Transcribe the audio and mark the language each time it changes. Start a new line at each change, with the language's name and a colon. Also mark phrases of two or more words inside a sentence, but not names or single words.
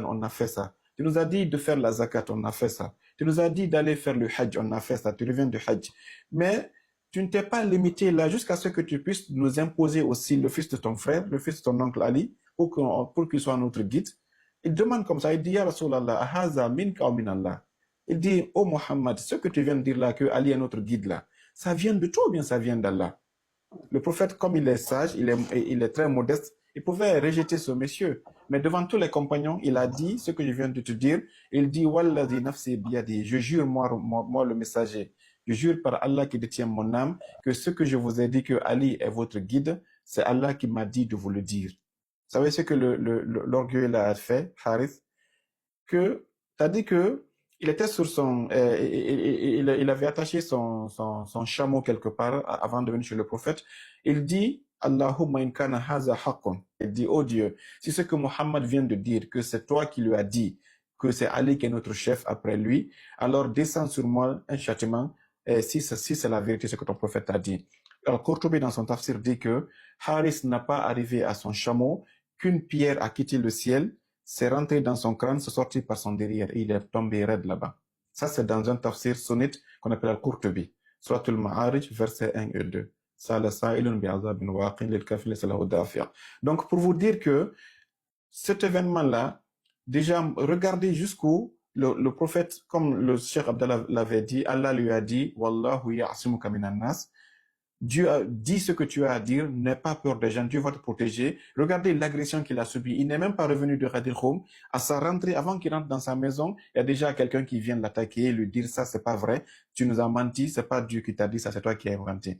French: On a fait ça. Tu nous as dit de faire la zakat. On a fait ça. Tu nous as dit d'aller faire le hajj. On a fait ça. Tu reviens du hajj. Mais tu ne t'es pas limité là jusqu'à ce que tu puisses nous imposer aussi le fils de ton frère, le fils de ton oncle Ali, pour qu'il soit notre guide. Il demande comme ça, il dit,
Arabic: يا رسول الله أهذا منك أو من الله.
French: Il dit, oh Mohammed, ce que tu viens de dire là, que Ali est notre guide là, ça vient de toi ou bien ça vient d'Allah? Le prophète, comme il est sage, il est très modeste, il pouvait rejeter ce monsieur. Mais devant tous les compagnons, il a dit ce que je viens de te dire. Il dit,
Arabic: والذي نفسي بيده,
French: je jure moi le messager, je jure par Allah qui détient mon âme, que ce que je vous ai dit que Ali est votre guide, c'est Allah qui m'a dit de vous le dire. Vous savez ce que l'orgueil a fait, Harith? Que, t'as dit que il était sur son, il avait attaché son chameau quelque part avant de venir chez le prophète. Il dit,
Arabic: اللهم إن كان هذا حق.
French: Il dit, oh Dieu, si ce que Mohammed vient de dire, que c'est toi qui lui as dit, que c'est Ali qui est notre chef après lui, alors descends sur moi un châtiment, si c'est la vérité ce que ton prophète a dit. Alors, Qurtubi dans son tafsir dit que Haris n'a pas arrivé à son chameau, qu'une pierre a quitté le ciel, c'est rentré dans son crâne, c'est sorti par son derrière et il est tombé raide là-bas. Ça, c'est dans un tafsir sunnite qu'on appelle Al-Qurtubi. Surat al-Ma'arij, versets 1 et 2. Donc, pour vous dire que cet événement-là, déjà, regardez jusqu'où le prophète, comme le Cheikh Abdallah l'avait dit, Allah lui a dit,
Arabic: والله يعصمك من الناس.
French: Dieu a dit ce que tu as à dire, n'aie pas peur des gens, Dieu va te protéger. Regardez l'agression qu'il a subie. Il n'est même pas revenu de Ghadir Khoum. À sa rentrée, avant qu'il rentre dans sa maison, il y a déjà quelqu'un qui vient l'attaquer, lui dire ça, c'est pas vrai, tu nous as menti, c'est pas Dieu qui t'a dit ça, c'est toi qui as inventé.